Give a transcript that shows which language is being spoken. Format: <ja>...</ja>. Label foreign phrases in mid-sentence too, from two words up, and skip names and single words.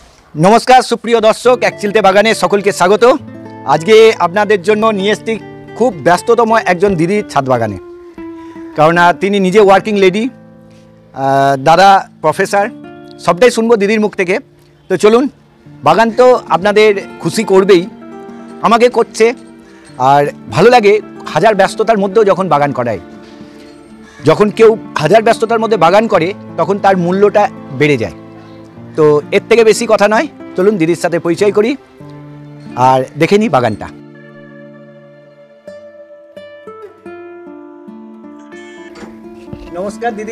<bn>নমস্কার সুপ্রিয় দর্শক এক চিলতে বাগানে সকলকে স্বাগত। আজ কে আপনাদের জন্য নিয়ে এসেছি খুব ব্যস্ততম একজন দিদির ছাদ বাগানে, কারণ তিনি নিজে</bn> <en>working lady,</en> <bn>দাদা প্রফেসর, সবটাই শুনবো দিদির মুখ থেকে। তো চলুন, বাগান তো আপনাদের খুশি করবেই, আমাকে করছে আর ভালো লাগে। হাজার ব্যস্ততার মধ্যেও যখন বাগান করায়, যখন কেউ হাজার ব্যস্ততার মধ্যে বাগান করে তখন তার মূল্যটা বেড়ে যায়। তো এর থেকে বেশি কথা নয়, চলুন দিদির সাথে পরিচয় করি আর দেখে নিই বাগানটা। নমস্কার দিদি।</bn>